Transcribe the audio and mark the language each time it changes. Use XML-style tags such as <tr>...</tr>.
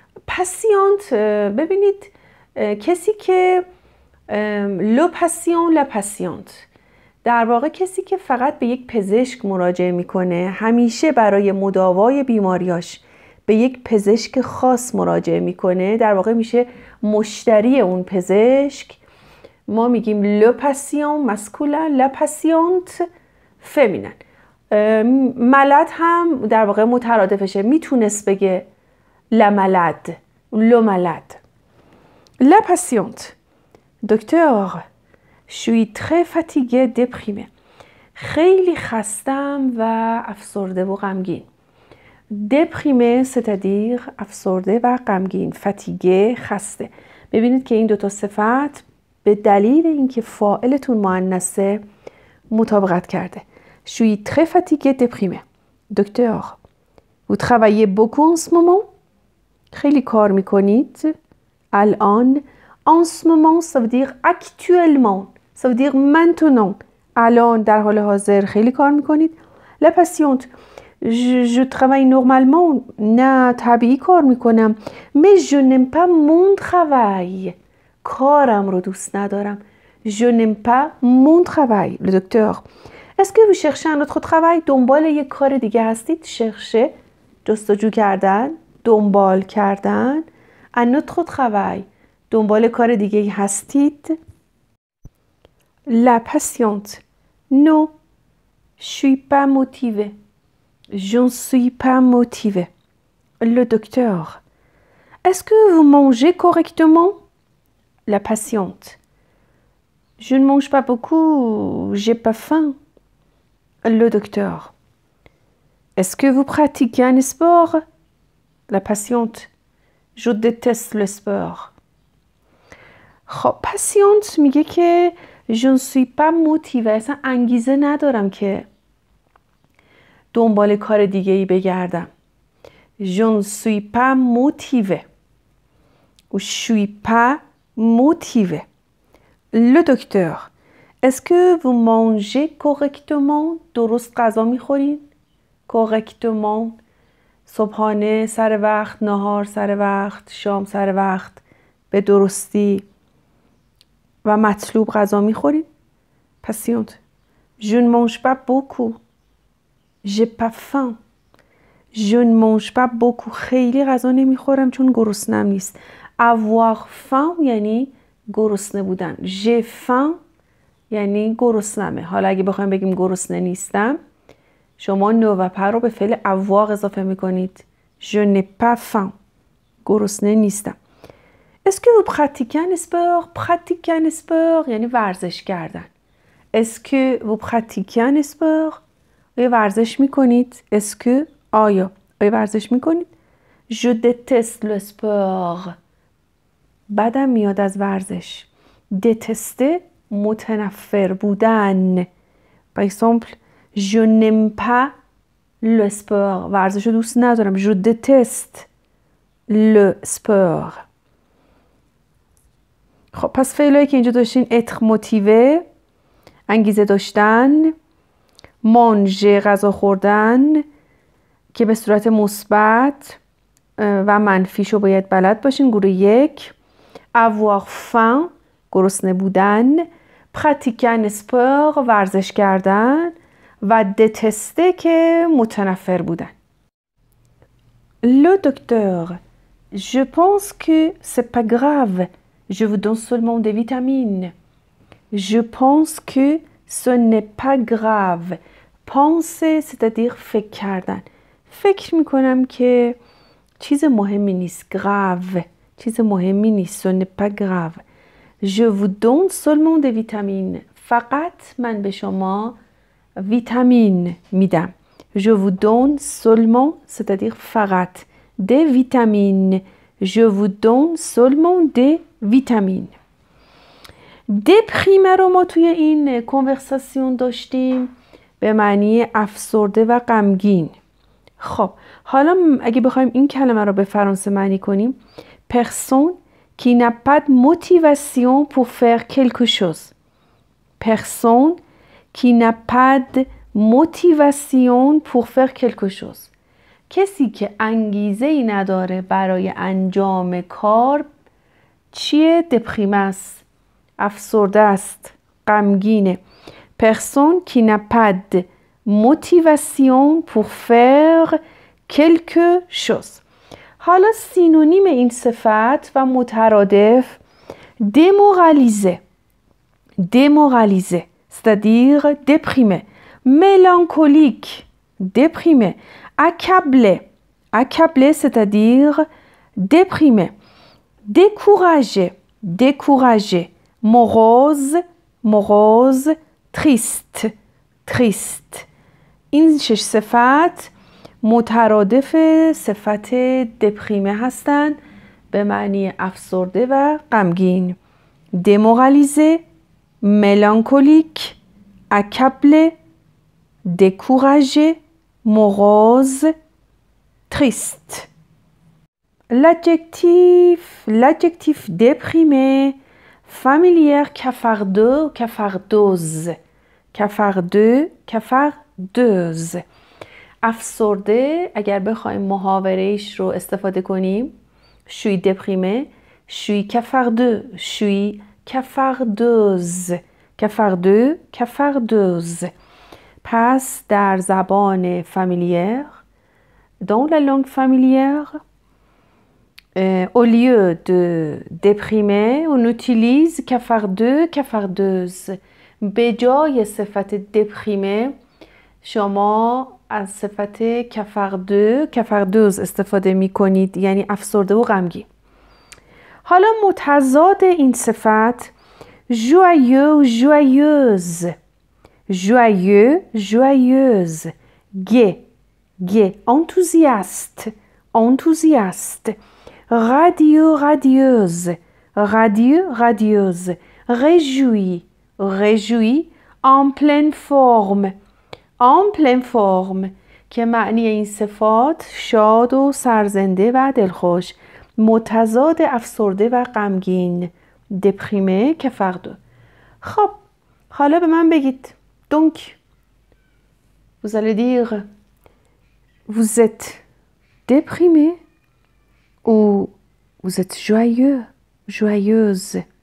<fa>patiente ببینید کسی که</fa> <fr>le patient la patiente</fr> <fa>در واقع کسی که فقط به یک پزشک مراجعه میکنه، همیشه برای مداوای بیماریاش به یک پزشک خاص مراجعه میکنه، در واقع میشه مشتری اون پزشک. ما میگیم</fa> <fr>le patient masculin، la patiente féminin.</fr> <fa>ملد هم در واقع مترادفشه، میتونست بگه</fa> <fr>la malade، le malade. La patiente. Docteur, je suis très fatiguée, déprimée.</fr> <fa>خیلی خستم و افسرده و غمگین.</fa> <fr>déprimé c'est-à-dire</fr> <fa>افسرده و غمگین. fatigué خسته. ببینید که این دوتا صفت به دلیل اینکه فاعلتون مؤنثه مطابقت کرده.</fa> <fr>Je suis très fatiguée, déprimée. Docteur, vous travaillez beaucoup en ce moment?</fr> <fa>خیلی کار میکنید الان.</fa> <fr>En ce moment ça veut dire actuellement، ça veut dire maintenant.</fr> <fa>الان در حال حاضر خیلی کار میکنید.</fa> <fr>La patiente, je travaille normalement.</fr> <fa>نه طبیعی کار میکنم.</fa> <fr>Mais je n'aime pas mon travail.</fr> <fa>کارم رو دوست ندارم.</fa> <fr>Je n'aime pas mon travail. Le docteur. Est-ce que vous cherchez un autre travail؟</fr> <fa>دنبال یک کار دیگه هستید؟</fa> <fr>chercher</fr> <fa>جستجو کردن، دنبال کردن.</fa> <fr>un autre travail</fr> <fa>دنبال کار دیگه هستید؟</fa> <fr>La patiente. Non, je suis pas motivée. Je ne suis pas motivée. Le docteur. Est-ce que vous mangez correctement? La patiente. Je ne mange pas beaucoup, j'ai pas faim. Le docteur. Est-ce que vous pratiquez un sport? La patiente. Je déteste le sport.</fr> <fa>خب patiente میگه که</fa> <fr>je ne suis pas motivée.</fr> <fa>اصلا انگیزه ندارم که دنبال کار دیگه ای بگردم.</fa> <fr>Je ne suis pas motivée. Ou je suis pas motivée. Le docteur. Est-ce que vous mangez correctement؟</fr> <fa>درست غذا میخورین؟</fa> <fr>correctement.</fr> <fa>صبحانه سر وقت، نهار سر وقت، شام سر وقت، به درستی و مطلوب غذا میخورین؟ Patiente.</fa> <fr>Je ne mange pas beaucoup. J'ai pas faim. Je ne mange pas beaucoup.</fr> <fa>خیلی غذا نمیخورم چون گرسنم نیست.</fa> <fr>Avoir faim</fr> <fa>یعنی گرسنه بودن.</fa> <fr>J'ai faim</fr> <fa>یعنی گرسنمه. حالا اگه بخوایم بگیم گرسنه نیستم، شما نو و پر رو به فعل avoir اضافه میکنید.</fa> <fr>Je n'ai pas faim.</fr> <fa>گرسنه نیستم.</fa> <fr>Est-ce que vous pratiquez un sport? Pratiquer un sport یعنی ورزش کردن. Est-ce que vous pratiquez un sport?</fr> <fa>آیا ورزش میکنید؟</fa> <fr>Est-ce que</fr> <fa>آیا ورزش میکنید؟</fa> <fr>Je déteste le sport.</fr> <fa>بدم میاد از ورزش.</fa> <fr>Détester</fr> <fa>متنفر بودن.</fa> <fr>Par exemple, je n'aime pas le sport.</fr> <fa>ورزش رو دوست ندارم.</fa> <fr>Je déteste le sport.</fr> <fa>خب پس فعلایی که اینجا داشتین être motivé انگیزه داشتن، manger غذا خوردن که به صورت مثبت و منفیشو باید بلد باشین. گروه 1</fa> <fr>avoir faim</fr> <fa>گرسنه بودن،</fa> <fr>pratiquer un sport</fr> <fa>ورزش کردن و détester که متنفر بودن.</fa> <fr>Le docteur je pense que c'est pas grave. Je vous donne seulement des vitamines. Je pense que ce n'est pas grave. Penser c'est-à-dire</fr> <fa>فکر کردن. فکر میکنم که چیز مهمی نیست.</fa> <fr>grave</fr> <fa>چیز مهمی نیست.</fa> <fr>Ce n'est pas grave. Je vous donne seulement des vitamines.</fr> <fa>فقط من به شما ویتامین میدم.</fa> <fr>Je vous donne seulement c'est-à-dire</fr> <fa>فقط</fa> <fr>des vitamines. Je vous donne seulement des vitamines.</fr> <fa>دپریمه رو ما توی این کنورساسیون داشتیم به معنی افسرده و غمگین. خب حالا اگه بخوایم این کلمه رو به فرانسه معنی کنیم</fa> <fr>personne qui n'a pas de motivation pour faire quelque chose. Personne qui n'a pas de motivation pour faire quelque chose.</fr> <fa>کسی که انگیزه ای نداره برای انجام کار چیه؟ دپریمه است، افسرده است، غمگینه.</fa> <fr>Personne qui n'a pas de motivation pour faire quelque chose.</fr> <fa>حالا سینونیم این صفت و مترادف démoraliser.</fa> <fr>Démoraliser c'est-à-dire déprimé. Mélancolique déprimé. Accablé. Accablé c'est-à-dire déprimé. Découragé. Découragé. Morose. Morose. Triste. Triste.</fr> <fa>این 6 صفت مترادف صفت دپریمه هستند به معنی افسرده و غمگین.</fa> <fr>démoralisé, mélancolique, accablé, découragé, morose, triste. L'adjectif déprimé, familière cafardeux, cafardeuse. Cafardeux, cafardeuse.</fr> <fa>افسرده اگر بخوایم محاوره‌ایش رو استفاده کنیم</fa> <fr>je suis déprimé, je suis cafardeux, je suis cafardeuse. Cafardeux, cafardeuse.</fr> <fa>پس در زبان</fa> <fr>familière, dans la langue familière, au lieu de déprimer, on utilise cafardeux, cafardeuse.</fr> <fa>به جای صفت دپریمه شما از صفت کفردو، کفردوز استفاده می کنید یعنی افسرده و غمگین. حالا متضاد این صفت</fa> <fr>joyeux, joyeuse. Joyeux, joyeuse. gai, gai. Enthousiaste, enthousiaste. Radieux, radieuse. Radieux, radieuse. Réjoui, réjoui. En pleine forme. En pleine forme</fr> <fa>که معنی این صفات شاد و سرزنده و دلخوش. متضاد افسرده و غمگین. دپریمه کفردو. خب حالا به من بگید</fa> <fr>donc vous allez dire vous êtes déprimé ou vous êtes joyeux, joyeuse.</fr>